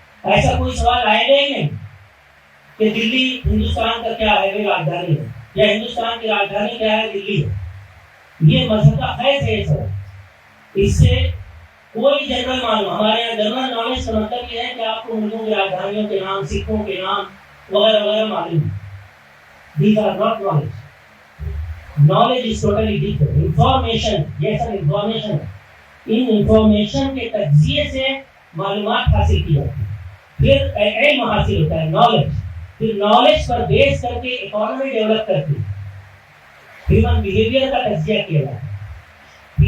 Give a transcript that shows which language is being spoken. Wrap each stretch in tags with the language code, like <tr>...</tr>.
<hi>ऐसा कोई सवाल आएगा ही नहीं कि दिल्ली हिंदुस्तान का क्या है, वे राजधानी है, या हिंदुस्तान की राजधानी क्या है, दिल्ली है। ये मजहब का खैर है सब, इससे कोई जनरल मालूम, हमारे यहाँ जनरल नॉलेज का मतलब ये है कि आपको मुल्कों की राजधानियों के नाम, सिखों के नाम वगैरह वगैरह मालूम है।</hi> <en>These are not knowledge. Knowledge is totally different.</en> <hi>Information, ये सब information है। इन इंफॉर्मेशन के तज्जिए से मालूमात हासिल की जाती है, फिर इल्म हासिल होता है, नॉलेज, फिर नॉलेज पर बेस करके इकोनॉमी डेवलप करती है, ह्यूमन बिहेवियर का तज्जिया किया जाता है।</hi>